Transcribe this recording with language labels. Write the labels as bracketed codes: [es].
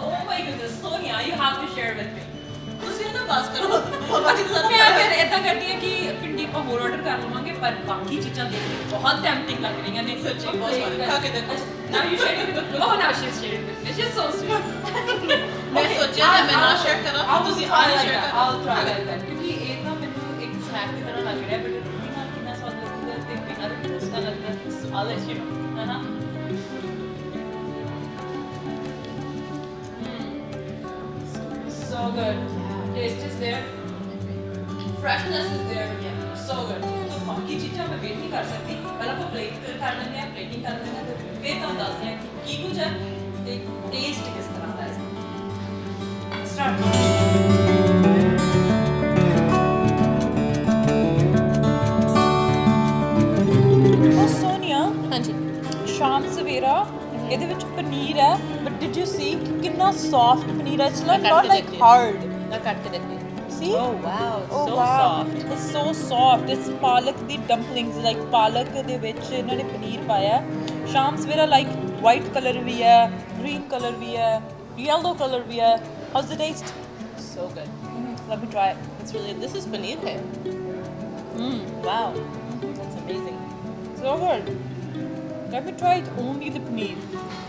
[en] Oh my goodness, Sonia, you have to share with me. [pa] ਤੁਸੀਂ ਉਹਦਾ ਬਸ ਕਰੋ ਬਾਕੀ ਤਾਂ ਮੈਂ ਫਿਰ ਇਦਾਂ ਕਰਦੀ ਹਾਂ ਕਿ ਪਿੰਡੀ ਆਪਾਂ ਹੋਰ ਆਰਡਰ ਕਰ ਲਵਾਂਗੇ ਪਰ ਬਾਕੀ ਚੀਜ਼ਾਂ ਦੇਖ ਕੇ ਬਹੁਤ ਟੈਂਪਟਿੰਗ ਲੱਗ ਰਹੀਆਂ ਨੇ ਸੱਚੀ ਬਹੁਤ ਸਵਾਦ ਖਾ ਕੇ ਦੇਖੋ [en] Now you share it with me. Oh, now she's sharing with me. She's so sweet. [pa] ਮੈਂ ਸੋਚਿਆ ਕਿ ਮੈਂ ਨਾ ਸ਼ੇਅਰ ਕਰਾਂ ਤੁਸੀਂ ਸਾਰੇ ਸ਼ੇਅਰ ਕਰੋ [en] I'll try like that. [pa] ਕਿਉਂਕਿ ਇਹ ਤਾਂ ਮੈਨੂੰ ਇੱਕ ਸਨੈਕ ਦੀ ਤਰ੍ਹਾਂ ਲੱਗ ਰਿਹਾ ਬਟ ਰੋਟੀ ਨਾਲ ਕਿੰਨਾ ਸਵਾਦ ਲੱਗੂਗਾ ਤੇ ਬਿਨਾਂ ਰੋਟੀ ਉਸ ਦਾ ਲੱਗਦਾ [en] I'll let you know. So good. Taste is there. Freshness is there. Yeah. So good. [hi] तो बाकी चीज़ें मैं वेट नहीं कर सकती पहले आपको प्लेट कर लेंगे प्लेटिंग कर लेंगे तो फिर तो दस हैं कि कुछ है एक टेस्ट किस तरह का है स्टार्ट सोनिया हाँ जी [pa] शाम सवेरा ਇਹਦੇ ਵਿੱਚ ਪਨੀਰ ਹੈ [en] but did you see [pa] ਕਿੰਨਾ ਸੌਫਟ ਪਨੀਰ ਹੈ [en] it's not like hard [pa] ਨਾ ਕੱਟ ਕੇ ਦੇਖਦੇ [en] See? Oh wow, Oh, so wow. soft. It's so soft. It's palak ਦੀ dumplings like palak [pa] ਦੇ ਵਿੱਚ ਇਹਨਾਂ ਨੇ ਪਨੀਰ ਪਾਇਆ ਹੈ [en] Shaam Savera like white color ਵੀ ਹੈ green color ਵੀ ਹੈ yellow color ਵੀ ਹੈ how's the taste so good. Let me try it. It's really, this is paneer hai. Wow, that's amazing. So good. Let me try it only the paneer.